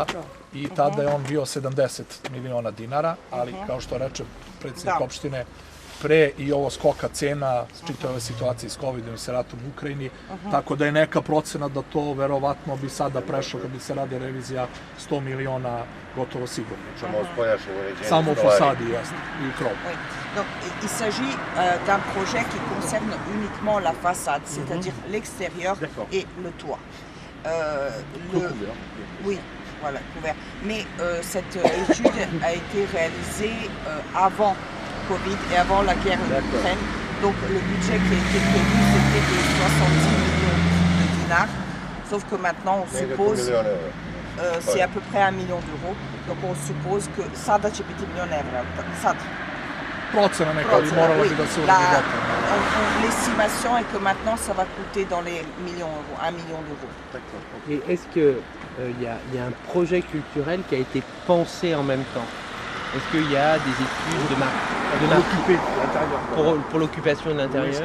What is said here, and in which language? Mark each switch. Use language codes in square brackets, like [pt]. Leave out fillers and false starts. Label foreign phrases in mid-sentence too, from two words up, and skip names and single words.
[sr] I tada je on bio 70 miliona dinara, ali kao što reče predsjednik opštine, pre i ovo skoka cena, čitave ove situacije s COVID-om i sa ratom u Ukrajini, tako da je neka procena da to verovatno bi sada prešlo, kad bi se radi revizija, 100 miliona gotovo sigurno. Samo o spoljašnjem uređenju. Samo u fasadi, jasno, i u krovu. [fr] Donc, il s'agit d'un projet qui concerne uniquement la façade, c'est-à-dire l'extérieur et le toit. Oui, voilà, couvert. Mais cette étude a été réalisée avant Covid et avant la guerre en Ukraine. Donc le budget qui a été prévu, c'était de 70 millions de dinars. Sauf que maintenant, on suppose... c'est à peu près 1 million d'euros. Donc on suppose que [sr] sada će biti milion evra. Sada. Procena neka, ali morala bi da se uradi. [fr] L'estimation est que maintenant, ça va coûter dans les millions d'euros, 1 million d'euros. Et est-ce qu'il y a un projet culturel qui a été pensé en même temps? Est-ce qu'il y a des études pour l'occupation de l'intérieur?